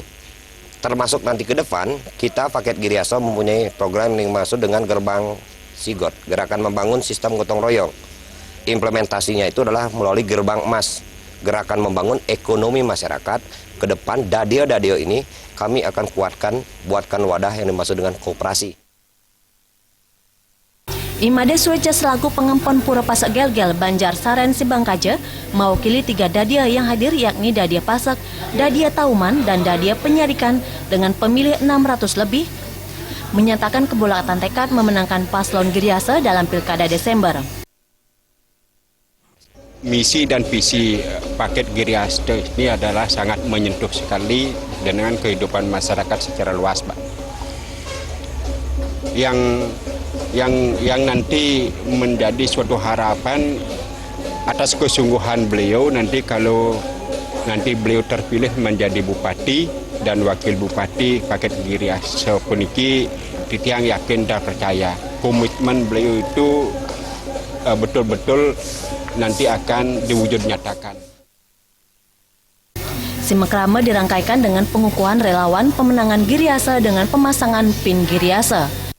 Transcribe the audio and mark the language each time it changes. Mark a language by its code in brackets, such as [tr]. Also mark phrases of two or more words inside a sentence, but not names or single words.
[id] Termasuk nanti ke depan, kita Paket Giriase mempunyai program yang masuk dengan gerbang Sigot, gerakan membangun sistem gotong royong. Implementasinya itu adalah melalui gerbang emas, gerakan membangun ekonomi masyarakat. Ke depan Dadio ini kami akan buatkan wadah yang dimaksud dengan koperasi. Imade Sueca selaku pengempon Pura Pasak Gelgel Banjar Saren Sibangkaja mewakili 3 dadia yang hadir yakni Dadia Pasak, Dadia Tauman, dan Dadia Penyarikan dengan pemilih 600 lebih menyatakan kebulatan tekad memenangkan paslon Giriase dalam Pilkada Desember. Misi dan visi Paket Giriase ini adalah sangat menyentuh sekali dengan kehidupan masyarakat secara luas, Pak. Yang nanti menjadi suatu harapan atas kesungguhan beliau nanti kalau nanti beliau terpilih menjadi bupati dan wakil bupati Paket Giriase [ban] puniki titiang [id] yakin dan percaya komitmen beliau itu betul-betul nanti akan diwujud nyatakan. Simakrama dirangkaikan dengan pengukuhan relawan pemenangan Giriase dengan pemasangan pin Giriase.